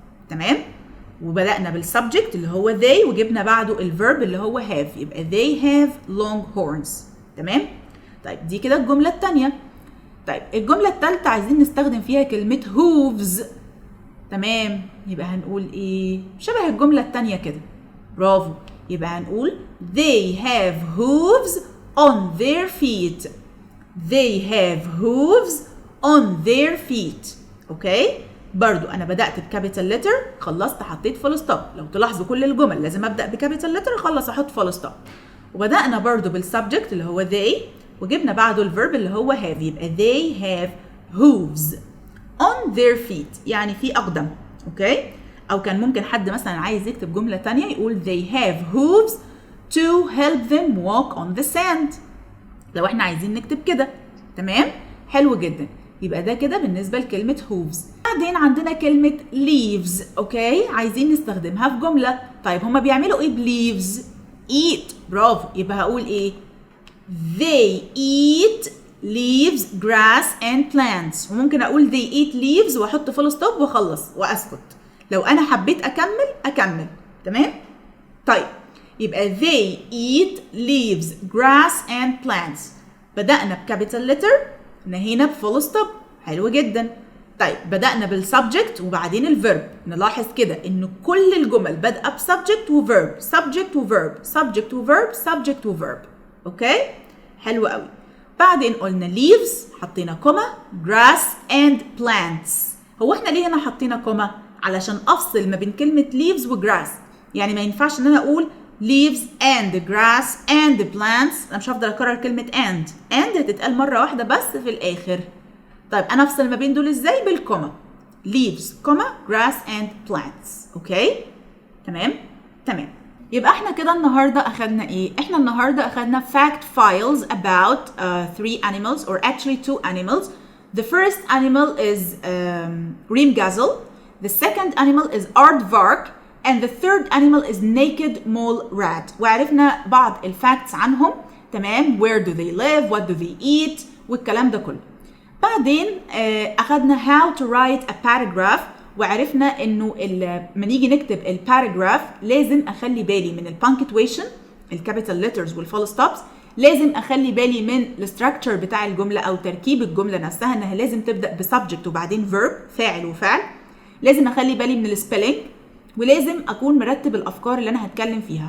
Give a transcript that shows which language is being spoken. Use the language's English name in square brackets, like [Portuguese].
[Arabic] تمام، وبدأنا بالسبجكت اللي هو they وجبنا بعده الفيرب اللي هو have، يبقى [English] they have long horns. [Arabic] تمام. طيب دي كده الجملة الثانية. طيب الجملة الثالثة عايزين نستخدم فيها كلمة hooves. تمام، يبقى هنقول ايه؟ شبه الجملة الثانية كده. برافو، يبقى هنقول [English] they have hooves on their feet. They have hooves on their feet. [Arabic] اوكي، برضو انا بدأت بكابيتال لتر، خلصت حطيت فول ستوب. لو تلاحظوا كل الجمل لازم ابدأ بكابيتال لتر اخلص احط فول ستوب. وبدأنا برضو بالسبجكت اللي هو they وجبنا بعده الفيرب اللي هو have، يبقى [English] they have hooves on their feet، [Arabic] يعني في اقدم. اوكي، او كان ممكن حد مثلا عايز يكتب جمله ثانيه يقول [English] they have hooves to help them walk on the sand، [Arabic] لو احنا عايزين نكتب كده. تمام، حلو جدا. يبقى ده كده بالنسبه لكلمه hooves. بعدين عندنا كلمه leaves. اوكي، عايزين نستخدمها في جمله. طيب هما بيعملوا ايه بleaves؟ eat. برافو، يبقى هقول ايه؟ [English] they eat leaves, grass and plants. [Arabic] وممكن اقول [English] they eat leaves [Arabic] واحط فول ستوب واخلص واسكت. لو انا حبيت اكمل. تمام. طيب يبقى [English] they eat leaves, grass and plants. [Arabic] بدأنا بكابيتال لتر، نهينا بفول ستوب. حلو جدا. طيب بدأنا بالسبجكت وبعدين الفيرب. نلاحظ كده ان كل الجمل بادئه بسبجكت وفيرب، سبجكت وفيرب، سبجكت وفيرب، سبجكت وفيرب. اوكي، حلو قوي. بعدين قلنا leaves حطينا كوما، grass and plants. هو احنا ليه هنا حطينا كوما؟ علشان افصل ما بين كلمه leaves وgrass. يعني ما ينفعش ان انا اقول [English] leaves and grass and plants. [Arabic] انا مش هفضل اكرر كلمه and هتتقال مره واحده بس في الاخر. طيب انا افصل ما بين دول ازاي؟ بالكوما. leaves كوما grass and plants. اوكي، تمام. يبقى احنا كده النهارده اخدنا ايه؟ احنا النهارده اخدنا [English] fact files about 3 animals or actually 2 animals. The first animal is Ringgazzle. The second animal is Aardvark. And the third animal is naked mole rat. [Arabic] وعرفنا بعض الفاكتس عنهم. تمام. [English] Where do they live? What do they eat? [Arabic] والكلام ده كله. بعدين اخدنا [English] how to write a paragraph. [Arabic] وعرفنا انه لما نيجي نكتب الباراجراف لازم اخلي بالي من البانكتويشن، الكابيتال ليترز والفول ستوبس. لازم اخلي بالي من الستراكشر بتاع الجمله او تركيب الجمله نفسها، انها لازم تبدا بسبجكت وبعدين فيرب، فاعل وفعل. لازم اخلي بالي من السبيلنج، ولازم اكون مرتب الافكار اللي انا هتكلم فيها.